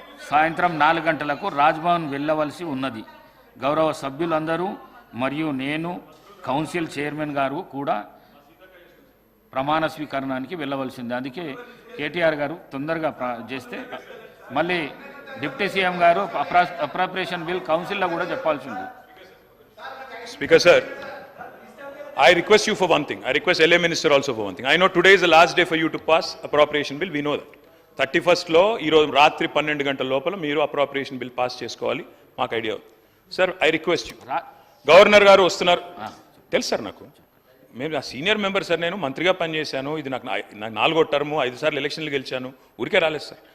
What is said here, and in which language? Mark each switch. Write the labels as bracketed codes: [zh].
[te] సాయంత్రం 4 గంటలకు రాజ్భవన్ వెళ్ళవలసి ఉన్నది. గౌరవ సభ్యులందరూ మరియు నేను కౌన్సిల్ చైర్మన్ గారు కూడా ప్రమాణ స్వీకరణానికి వెళ్ళవలసింది. అందుకే కేటీఆర్ గారు తొందరగా చేస్తే మళ్ళీ డిప్యూటీ సీఎం గారు అప్రాప్రియేషన్ బిల్ కౌన్సిల్లో కూడా చెప్పాల్సి ఉంది. [en] Speaker sir, I request you for one thing. I request LA Minister also for one thing. I know today is the last day for you to pass appropriation bill. We know that. [te] 31st లో ఈరోజు రాత్రి 12 గంటల లోపల మీరు appropriation bill pass చేసుకోవాలి. మాకు idea sir. [en] I request you. [te] Governor గారు వస్తున్నారు తెలుసు సార్. నాకు మేము నా సీనియర్ మెంబర్ సార్. నేను మంత్రిగా పనిచేశాను. ఇది నాకు 4వ టర్ము, 5 సార్లు ఎలక్షన్లు గెలిచాను. ఊరికే రాలేదు సార్.